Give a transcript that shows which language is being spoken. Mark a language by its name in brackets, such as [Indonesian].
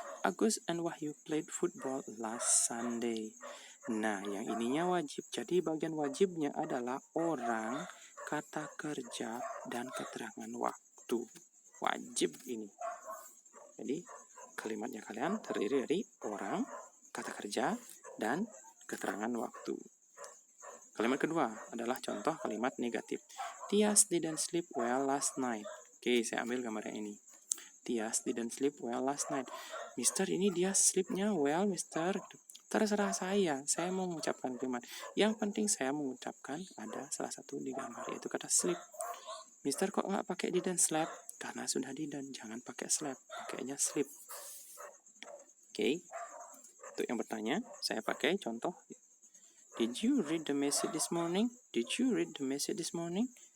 [English] Agus and Wahyu played football last Sunday. [Indonesian] Nah, yang ininya wajib. Jadi bagian wajibnya adalah orang, kata kerja, dan keterangan waktu. Wajib ini. Jadi, kalimatnya kalian terdiri dari orang, kata kerja, dan keterangan waktu. Kalimat kedua adalah contoh kalimat negatif. [English] Tias didn't sleep well last night. [Indonesian] Oke, saya ambil gambar yang ini. [English] Tias didn't sleep well last night. [Indonesian] Mister, ini dia sleepnya well, Mister. Terserah saya mau mengucapkan kalimat. Yang penting saya mengucapkan ada salah satu di gambar, yaitu kata sleep. Mister, kok nggak pakai didn't sleep? Karena sudah didn't, jangan pakai sleep, pakainya sleep. Oke. Untuk yang bertanya, saya pakai contoh. [English] Did you read the message this morning? Did you read the message this morning?